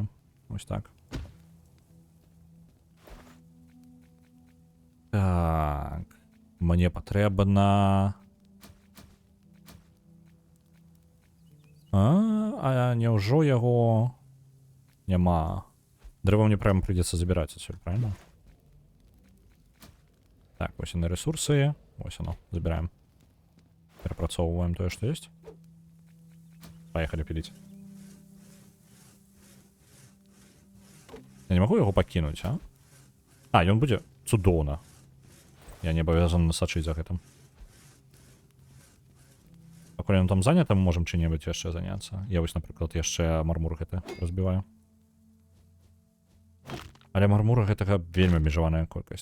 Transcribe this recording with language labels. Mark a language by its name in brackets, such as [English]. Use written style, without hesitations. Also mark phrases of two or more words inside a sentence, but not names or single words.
[Belarusian] Вось так. Так. Мне патрэбна... А няўжо яго няма? [Russian] Дрэва мне прямо придется забирать отсюда, правильно? [Belarusian] Так, вось на ресурсы. Вось [Russian] оно, забираем. [Belarusian] Перапрацоўваем тое, што есть. [Russian] Поехали пилить. Я не могу [Belarusian] яго пакінуць, [Russian] а? [Belarusian] А, ён будзе цудоўна. Я не абавязаны сачыць за гэтым. Пакуль ён там занята, мы можам чым-небудзь яшчэ заняцца. Я вось, напрыклад, яшчэ мармур гэты разбіваю. Але мармура гэтага вельмі абмежаваная колькасць.